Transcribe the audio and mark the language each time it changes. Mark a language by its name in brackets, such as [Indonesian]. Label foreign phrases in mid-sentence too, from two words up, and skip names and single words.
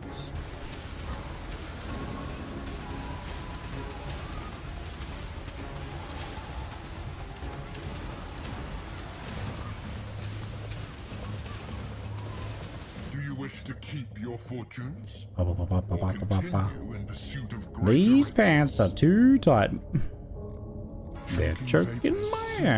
[English] Do you wish to keep your fortunes? Ba, ba, ba, ba, ba, Or ba, ba, ba. continue in pursuit of greater These riches? pants are too tight. They're Choking choking vapors my sink.